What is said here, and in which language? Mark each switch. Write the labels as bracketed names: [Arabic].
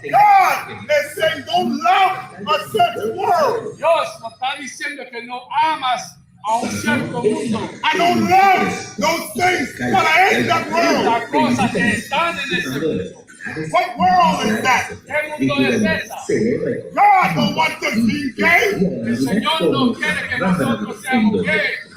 [English] God is saying don't love a certain world. [Spanish] Dios nos está diciendo que no amas a un cierto mundo. [English] I don't love those things that are in that world. [Spanish] Las cosas que están en ese mundo. [English] What world is that? [Spanish] ¿Qué mundo es esa? [English] God don't want us being gay. [Spanish] El Señor no quiere que nosotros seamos gays.